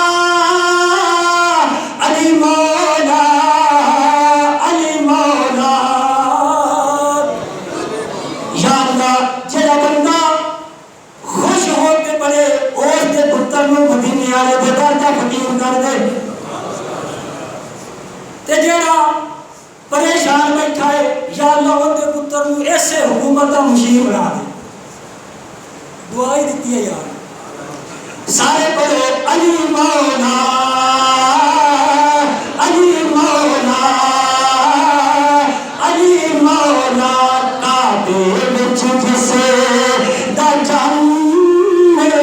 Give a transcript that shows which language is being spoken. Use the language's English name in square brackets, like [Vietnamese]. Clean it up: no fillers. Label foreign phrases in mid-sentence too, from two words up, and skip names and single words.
[Punjabi] علی مولا علی مولا یا اللہ جڑا بندہ خوش ہو کے پڑے اس دے پتر نوں مدینے والے دے در تے فقیر کر دے تے جڑا پریشان بیٹھا ہے یا اللہ ان دے پتر نوں ایسے حکومت دا مشیر بنا دے دعا ہی دیتی ہے یار سارے پڑھو علی مولا علی مولا علی مولا کعبے وچ جسے دا جان